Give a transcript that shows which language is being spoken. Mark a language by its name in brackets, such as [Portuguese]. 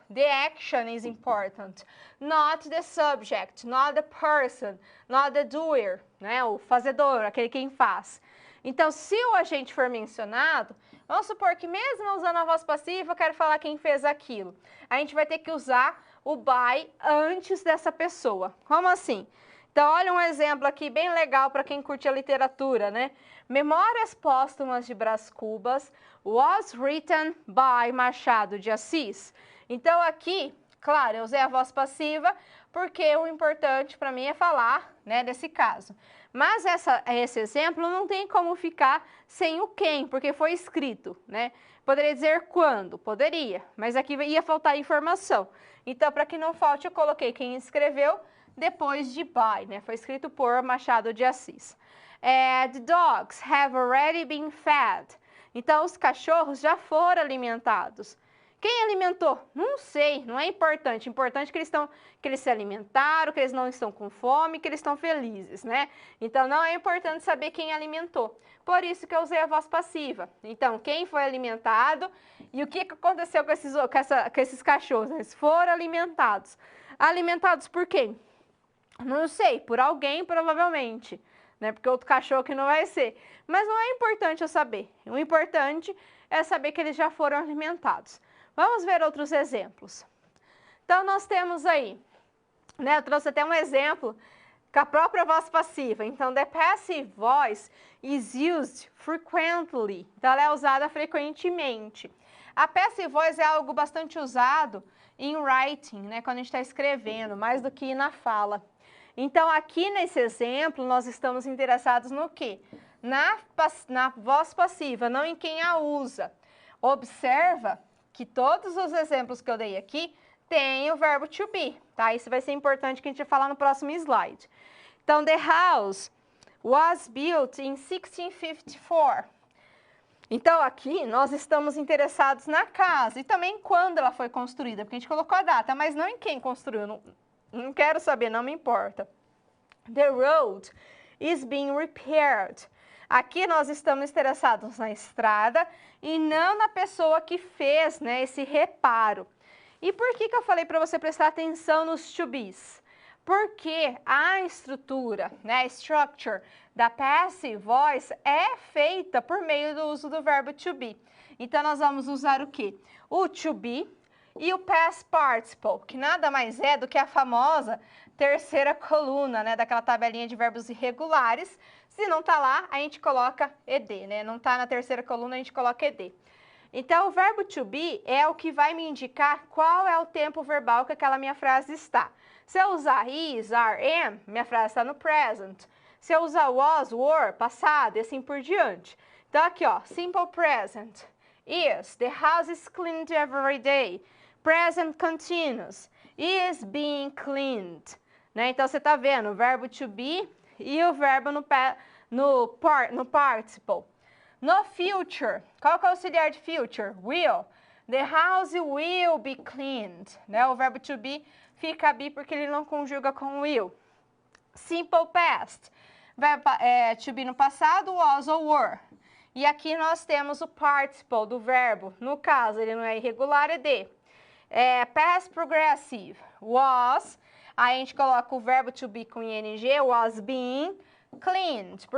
[English] The action is important, not the subject, not the person, not the doer, [Portuguese] né, o fazedor, aquele quem faz. Então, se o agente for mencionado, vamos supor que mesmo usando a voz passiva, eu quero falar quem fez aquilo. A gente vai ter que usar o by antes dessa pessoa. Como assim? Então, olha um exemplo aqui bem legal para quem curte a literatura, né? [English] Memórias Póstumas de Brás Cubas was written by Machado de Assis. [Portuguese] Então, aqui, claro, eu usei a voz passiva porque o importante para mim é falar, né, desse caso. Mas esse exemplo não tem como ficar sem o quem, porque foi escrito, né? Poderia dizer quando? Poderia, mas aqui ia faltar informação. Então, para que não falte, eu coloquei quem escreveu depois de by, né? Foi escrito por Machado de Assis. [English] The dogs have already been fed. [Portuguese] Então, os cachorros já foram alimentados. Quem alimentou? Não sei, não é importante. Importante que eles se alimentaram, que eles não estão com fome, que eles estão felizes, né? Então, não é importante saber quem alimentou. Por isso que eu usei a voz passiva. Então, quem foi alimentado e o que aconteceu com esses cachorros? Eles foram alimentados. Alimentados por quem? Não sei, por alguém provavelmente, né? Porque outro cachorro que não vai ser. Mas não é importante eu saber. O importante é saber que eles já foram alimentados. Vamos ver outros exemplos. Então, nós temos aí, né? Eu trouxe até um exemplo com a própria voz passiva. Então, [English] the passive voice is used frequently. [Portuguese] Então, ela é usada frequentemente. A passive voice é algo bastante usado em writing, né? Quando a gente está escrevendo, mais do que na fala. Então, aqui nesse exemplo, nós estamos interessados no quê? Na voz passiva, não em quem a usa. Observa que todos os exemplos que eu dei aqui têm o verbo to be, tá? Isso vai ser importante que a gente vai falar no próximo slide. Então, the house was built in 1654. Então, aqui nós estamos interessados na casa e também quando ela foi construída, porque a gente colocou a data, mas não em quem construiu. Não quero saber, não me importa. [English] The road is being repaired. [Portuguese] Aqui nós estamos interessados na estrada e não na pessoa que fez, né, esse reparo. E por que eu falei para você prestar atenção nos to be's? Porque a estrutura, né, a structure da passive voice é feita por meio do uso do verbo to be. Então, nós vamos usar o quê? O to be e o past participle, que nada mais é do que a famosa terceira coluna, né, daquela tabelinha de verbos irregulares. Se não tá lá, a gente coloca ed, né? Não tá na terceira coluna, a gente coloca ed. Então, o verbo to be é o que vai me indicar qual é o tempo verbal que aquela minha frase está. Se eu usar is, are, am, minha frase está no present. Se eu usar was, were, passado e assim por diante. Então, aqui, ó, [English] simple present is, the house is cleaned every day. Present continuous, is being cleaned. [Portuguese] Né? Então, você está vendo o verbo to be e o verbo no participle. No future, qual que é o auxiliar de future? [English] Will. The house will be cleaned. [Portuguese] Né? O verbo to be fica be porque ele não conjuga com will. [English] Simple past. [Portuguese] To be no passado, was ou were. E aqui nós temos o participle do verbo. No caso, ele não é irregular, é de. [English] Past progressive. Was. [Portuguese] Aí a gente coloca o verbo to be com ing, [English] was being cleaned.